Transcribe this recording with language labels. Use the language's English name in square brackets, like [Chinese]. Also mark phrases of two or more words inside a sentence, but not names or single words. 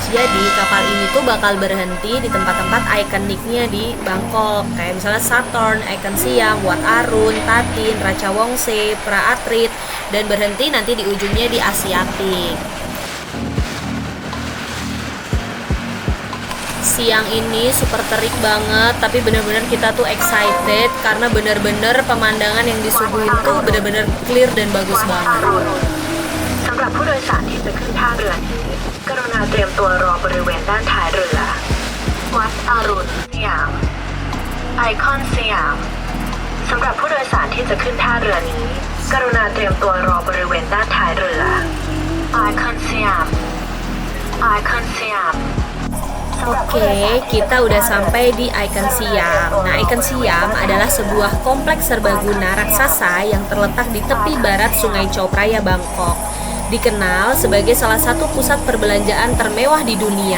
[Indonesian] Jadi kapal ini tuh bakal berhenti di tempat-tempat ikoniknya di Bangkok, kayak misalnya Saturn, Icon Siam, Wat Arun, Tatin, Racha Wongse, Pra Atrit, dan berhenti nanti di ujungnya di Asiatik. Siang ini super terik banget, tapi bener-bener kita tuh excited karena bener-bener pemandangan yang disuguhin tuh bener-bener clear dan bagus banget. [Thai] สำหรับผู้โดยสารที่จะขึ้นท่าเรือนี้กรุณาเตรียมตัวรอบริเวณด้านท้ายเรือวัดอรุณสยามไอคอนสยามสำหรับผู้โดยสารที่จะขึ้นท่าเรือนี้กรุณาเตรียมตัวรอบริเวณด้านท้ายเรือไอคอนสยามไอคอนสยาม [Indonesian] Oke, kita udah sampai di Icon Siam. Nah, Icon Siam adalah sebuah kompleks serbaguna raksasa yang terletak di tepi barat Sungai Chao Phraya, Bangkok. Dikenal sebagai salah satu pusat perbelanjaan termewah di dunia.